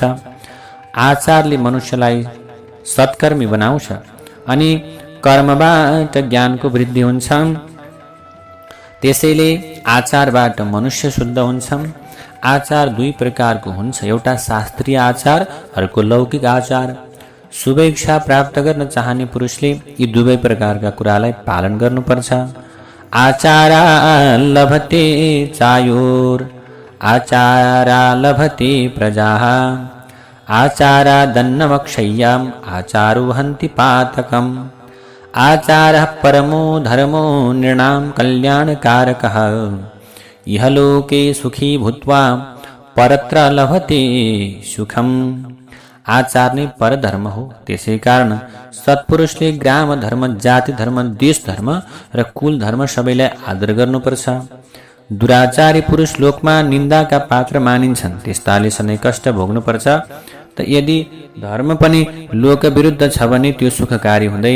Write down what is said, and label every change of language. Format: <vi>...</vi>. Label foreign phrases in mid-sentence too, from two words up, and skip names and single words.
<ne>आचारले मनुष्यलाई सत्कर्मी बनाउँछ अनि कर्मबाट ज्ञानको वृद्धि हुन्छ। त्यसैले आचारबाट मनुष्य शुद्ध हुन्छ। आचार दुई प्रकारको हुन्छ, एउटा शास्त्रीय आचार, अर्को लौकिक आचार। शुभ इच्छा प्राप्त गर्न चाहने पुरुषले यी दुवै प्रकारका कुरालाई पालन गर्नुपर्छ।</ne> <sa>आचारा लभते चायोर आचारा लभते प्रजाः, आचारा दन्नमक्षय्याम् आचारो हन्ति पातकम्। आचारः परमो धर्मो नृणां कल्याणकारकः, इह लोके सुखी भूत्वा परत्र लभते सुखम्।</sa> <ne>आचार नै परधर्म हो। त्यसै कारण सत्पुरुषले ग्राम धर्म, जाति धर्म, देश धर्म र कुल धर्म सबैलाई आदर गर्नुपर्छ। दुराचारी पुरुष लोकमा निन्दाका पात्र मानिन्छन्, त्यस्ताले सधैँ कष्ट भोग्नुपर्छ। त यदि धर्म पनि लोक विरुद्ध छ भने त्यो सुखकारी हुँदैन।</ne>